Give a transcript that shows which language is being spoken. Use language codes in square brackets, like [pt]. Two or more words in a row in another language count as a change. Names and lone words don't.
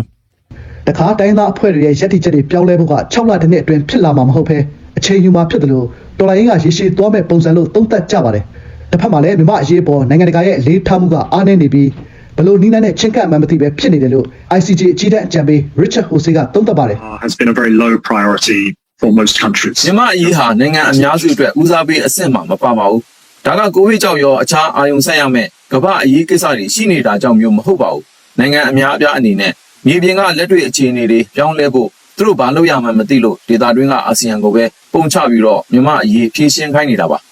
[my] တခါတိုင်းသားအဖွဲ့တွေရဲ့ရပ်တည်ချက်တွေပြောင်းလဲဖို့က6လတနှစ်အတွင်းဖြစ်လာမှာမဟုတ်ဘဲအချိန်ယူမှာဖြစ်တယ်လို့တော်လိုင်းကရေရှည်သွားမဲ့ပုံစံလို့သုံးသပ်ကြပါတယ်တစ်ဖက်မှာလည်းမြန်မာအရေးပေါ်နိုင်ငံတကာရဲ့အလေးထားမှုကအားနည်းနေပြီးဘလို့နီးနဲ့ချင်းကပ်မှမသိပဲဖြစ်နေတယ်လို့ ICJ အကြီးတန်းအကြံပေး Richard Hose ကသုံးသပ်ပါတယ် [en] Has been a very low priority for most countries. [my] မြန်မာအရေးဟာနိုင်ငံအများစုအတွက်ဦးစားပေးအဆင့်မှာမပါပါဘူး။ဒါကကိုဗစ်ကြောင့်ရောအခြားအာရုံစိုက်ရမယ့်ကမ္ဘာအရေးကိစ္စတွေရှိနေတာကြောင့်မျိုးမဟုတ်ပါဘူး။နိုင်ငံအများအပြားအနေနဲ့မြေပြင်ကလက်တွေ့အခြေအနေတွေပြောင်းလဲဖို့သူတို့ဘာလုပ်ရမှန်းမသိလို့ဒေသတွင်းကအာဆီယံကိုပဲပုံချပြီးတော့မြန်မာအရေးဖြေရှင်းခိုင်းနေတာပါ